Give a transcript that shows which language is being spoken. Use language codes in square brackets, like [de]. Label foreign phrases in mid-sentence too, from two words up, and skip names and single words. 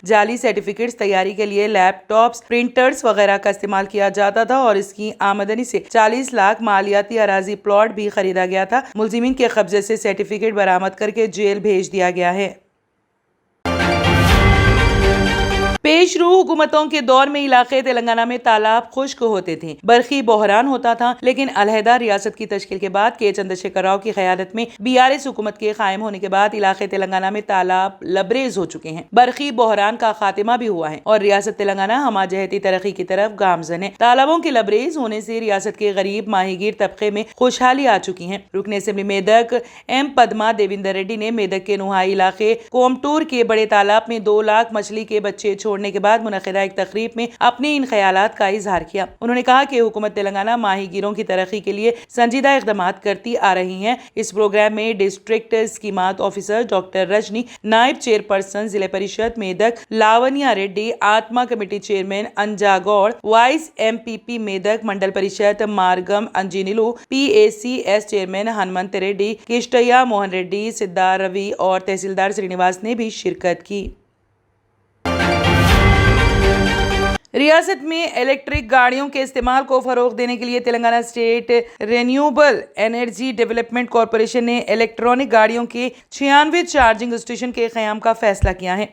[ur] جعلی سرٹیفکیٹس تیاری کے لیے لیپ ٹاپس، پرنٹرز وغیرہ کا استعمال کیا جاتا تھا اور اس کی آمدنی سے 40 لاکھ مالیاتی اراضی پلاٹ بھی خریدا گیا تھا. ملزمین کے قبضے سے سرٹیفکیٹ برآمد کر کے جیل بھیج دیا گیا ہے. پیشرو حکومتوں کے دور میں علاقے تلنگانہ میں تالاب خشک ہوتے تھے، برقی بحران ہوتا تھا، لیکن علیحدہ ریاست کی تشکیل کے بعد کے چندرشیکھر راؤ کی قیادت میں BRS حکومت کے قائم ہونے کے بعد علاقے تلنگانہ میں تالاب لبریز ہو چکے ہیں، برقی بحران کا خاتمہ بھی ہوا ہے اور ریاست تلنگانہ ہمہ جہتی ترقی کی طرف گامزن ہے۔ تالابوں کے لبریز ہونے سے ریاست کے غریب ماہی گیر طبقے میں خوشحالی آ چکی ہیں۔ رکن اسمبلی میدک ایم پدما دیویندر ریڈی نے میدک کے نوہائی علاقے کومٹور کے بڑے تالاب میں 2 لاکھ مچھلی کے بچے چھوڑنے کے بعد منعقدہ ایک تقریب میں اپنے ان خیالات کا اظہار کیا۔ انہوں نے کہا کہ حکومت تلنگانہ ماہی گیروں کی ترقی کے لیے سنجیدہ اقدامات کرتی آ رہی ہے۔ اس پروگرام میں ڈسٹرکٹ اسکیمات آفیسر ڈاکٹر رجنی، نائب چیئرپرسن ضلع پریشد میدک لاونیا ریڈی، آتما کمیٹی چیئرمین انجا گوڑ، وائس MPP میدک منڈل پریشد مارگم انجینیلو، PACS چیئرمین ہنمنت ریڈی، کشتیا موہن ریڈی، سدھار روی اور تحصیلدار سرینیواس نے بھی شرکت کی۔ ریاست میں الیکٹرک گاڑیوں کے استعمال کو فروغ دینے کے لیے تلنگانہ اسٹیٹ رینیوبل انرجی ڈیولپمنٹ کارپوریشن نے الیکٹرانک گاڑیوں کے 96 چارجنگ اسٹیشن کے قیام کا فیصلہ کیا ہے۔